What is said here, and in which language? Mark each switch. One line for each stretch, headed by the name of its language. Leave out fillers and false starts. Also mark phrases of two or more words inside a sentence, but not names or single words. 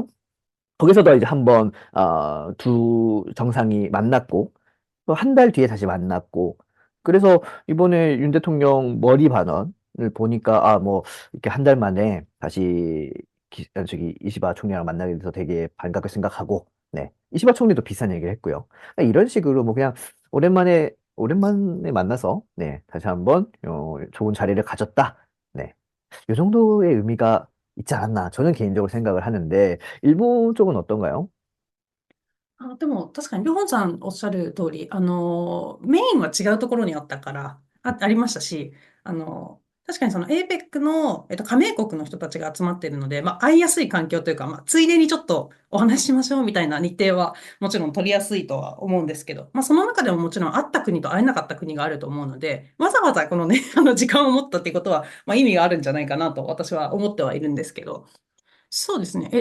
Korean: 거기서도 이제 한번 두 정상이 만났고 또 한 달 뒤에 다시 만났고 그래서 이번에 윤 대통령 머리 반원을 보니까 뭐 이렇게 한 달 만에 다시 저기 이시바 총리랑 만나게 돼서 되게 반갑게 생각하고 네 이시바 총리도 비슷한 얘기를 했고요. 그러니까 이런 식으로 뭐 그냥 오랜만에 만나서 네 다시 한번 좋은 자리를 가졌다. 네. 이 정도의 의미가 있지 않았나 저는 개인적으로 생각을 하는데 일본 쪽은 어떤가요?
Japanese: でも確かに、りょうさんおっしゃる通り、メインは違うところにあったから、ありましたし、確かにその APEC の、加盟国の人たちが集まっているので、会いやすい環境というか、ついでにちょっとお話ししましょうみたいな日程はもちろん取りやすいとは思うんですけど、その中でももちろん会った国と会えなかった国があると思うので、わざわざこのね、時間を持ったっていうことは、意味があるんじゃないかなと私は思ってはいるんですけど、 そうですね。